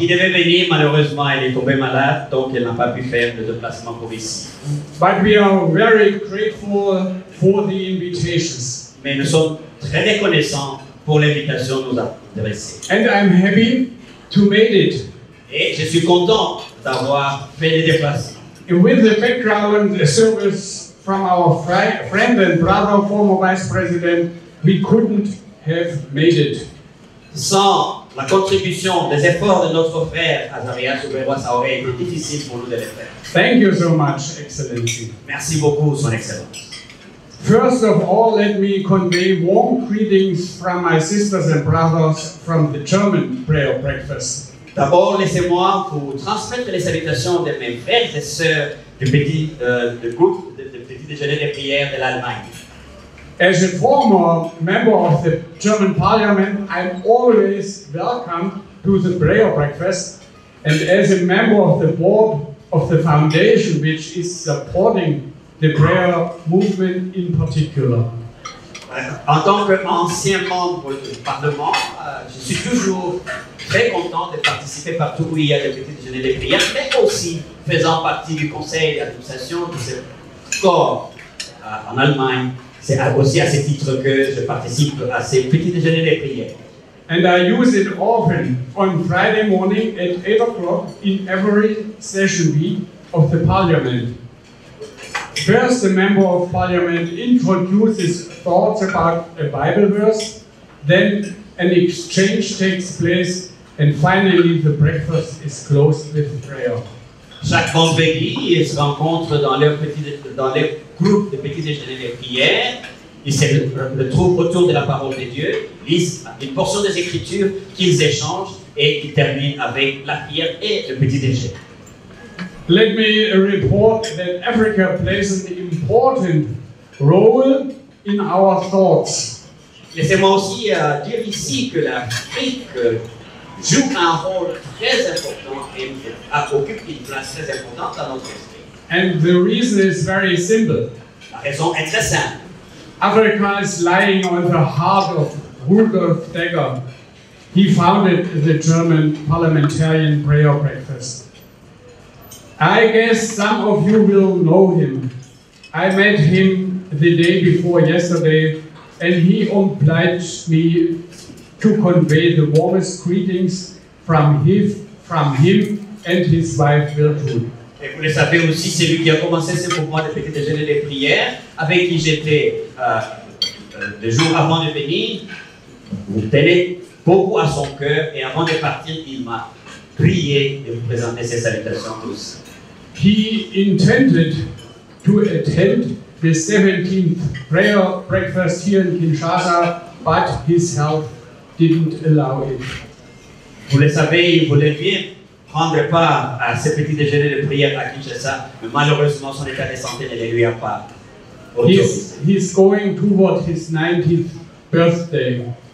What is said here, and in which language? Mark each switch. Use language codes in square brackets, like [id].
[fr] Qui devait venir, malheureusement, elle est tombée malade, donc elle n'a pas pu faire le déplacement pour ici. [en] But we are very grateful for the invitations. [fr] Mais nous sommes très reconnaissants pour l'invitation nous adresser. [en] And I'm happy to make it. [fr] Et je suis content d'avoir fait le déplacement. [en] With the background service from our friend and brother, former Vice President, we couldn't have made it. [fr] Sans la contribution, des efforts de notre frère Azarias Souberois, ça aurait été difficile pour nous de le faire. [en] Thank you so much, Excellency. [fr] Merci beaucoup, Son Excellence. [en] First of all, let me convey warm greetings from my sisters and brothers from the German prayer breakfast. [fr] D'abord, laissez-moi vous transmettre les salutations de mes frères et sœurs du petit groupe de petit déjeuner de prière de l'Allemagne. [en] As a former member of the German Parliament, I'm always welcome to the prayer breakfast, and as a member of the board of the foundation, which is supporting the prayer movement in particular. [fr] En tant qu'ancien membre du Parlement, je suis toujours très content de participer partout où il y a des petits déjeuners de prière, mais aussi faisant partie du conseil d'administration de ce corps en Allemagne. C'est aussi à ce titre que je participe à ces petits déjeuners de prière. [en] And I use it often on Friday morning at 8 o'clock in every session week of the Parliament. First, the Member of Parliament introduces thoughts about a Bible verse, then an exchange takes place, and finally the breakfast is closed with prayer. [fr] Chaque vendredi, ils se rencontrent dans leur groupe de petits déjeuners de prière. Ils se retrouvent autour de la parole de Dieu, lisent une portion des Écritures qu'ils échangent et ils terminent avec la prière et le petit déjeuner. [en] Let me report that Africa plays an important role in our thoughts. [fr] Laissez-moi aussi dire ici que l'Afrique joue un rôle très important et occupe une place très importante dans notre esprit. [en] And the reason is very simple. [fr] La raison est très simple. [en] Africa is lying on the heart of Rudolf Degger. He founded the German parliamentarian prayer breakfast. I guess some of you will know him. I met him the day before yesterday, and he obliged me to convey the warmest greetings from him and his wife Gertrude. [fr] Et vous le savez aussi, c'est lui qui a commencé ce mouvement de petit déjeuner de prière, avec qui j'étais le jour avant de venir. Vous tenez beaucoup à son cœur, et avant de partir, il m'a prié de vous présenter ses salutations tous. [en] He intended to attend the 17th prayer breakfast here in Kinshasa, but his health didn't allow it. [fr] Vous le savez, il voulait bien prendre part à ce petit déjeuner de prière à Kinshasa, mais malheureusement son état de santé ne le lui a pas autorisé. [en] He's going toward his 90th birthday.